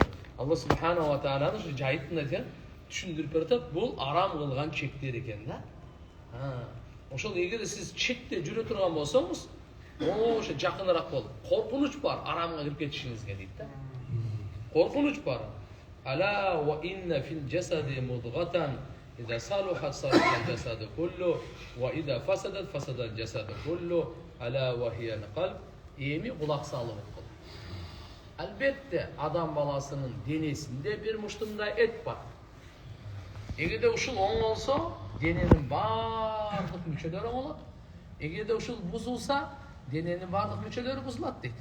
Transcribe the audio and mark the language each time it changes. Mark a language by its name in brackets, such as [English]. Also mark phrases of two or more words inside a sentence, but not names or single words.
[Kyrgyz] Алла [Arabic] سبحانه وتعالى [Kyrgyz] ушу жайыттын айтып түшүндүрүп берет, бул арам кылган чектер экен да. Ошол эгер сиз чекте жүрө турган болсоңуз, ошо жакыныраак болуп, коркунуч бар арамга кирип кетишиңизге дейт да. Коркунуч бар. [Arabic] ألا وإن في الجسد مضغة إذا صلحت صلح الجسد كله وإذا فسدت فسد الجسد كله ألا وهي القلب. [Kyrgyz] Эми кулак салып окул. Албетте адам баласынын денесинде бир муштундай эт бар. Эгерде ушул оңолсо, дененин бардык мүчөлөрү оңолот. Эгерде ушул бузулса, дененин бардык мүчөлөрү бузулат дейт.